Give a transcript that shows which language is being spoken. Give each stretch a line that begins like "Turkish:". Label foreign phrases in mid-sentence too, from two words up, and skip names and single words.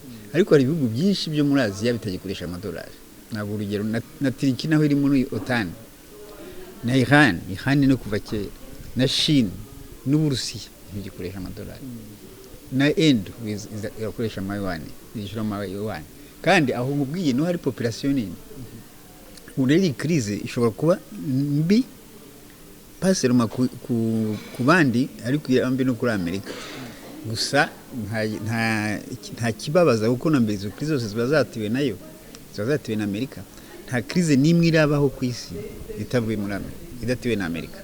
Kinyarwanda: Ariko hari ibihugu byinshi byo muri Aziya bitagikoresha amadolari. Ntabwo urugero na Turkiya naho iri muri OTAN, na Iran no kuva kera, na Chine n'Uburusiya bigikoresha amadolari, na Indo yakoresha amayuan, yishura amayuan. Kandi aho mubwiye no hari population nini. Ureri crise ishobora kuba mbi paseruma ku bandi, ariko yambi no kuri Amerika. Gusa nta kibabaza, kuko na mbere izo crise zose zibazatiwe nayo, zibazatiwe na Amerika. Nta crise nimwe irabaho ku isi itavuye muri Amerika, idatiwe na Amerika.